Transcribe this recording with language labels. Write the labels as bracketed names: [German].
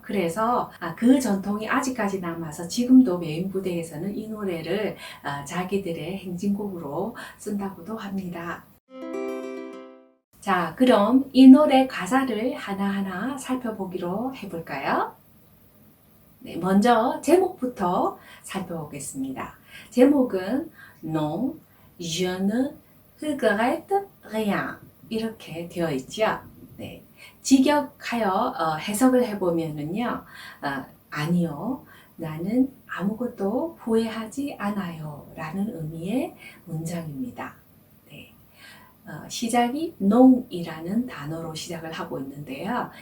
[Korean] 그래서 그 전통이 아직까지 남아서 지금도 외인 부대에서는 이 노래를 자기들의 행진곡으로 쓴다고도 합니다. 자, 그럼 이 노래 가사를 하나하나 살펴보기로 해볼까요? 네, 먼저 제목부터 살펴보겠습니다. 제목은 [French] Non, je ne regrette rien [Korean] 이렇게 되어 있죠. 네, 직역하여 해석을 해보면은요, 아니요, 나는 아무것도 후회하지 않아요 라는 의미의 문장입니다. 네. 시작이 농이라는 단어로 시작을 하고 있는데요.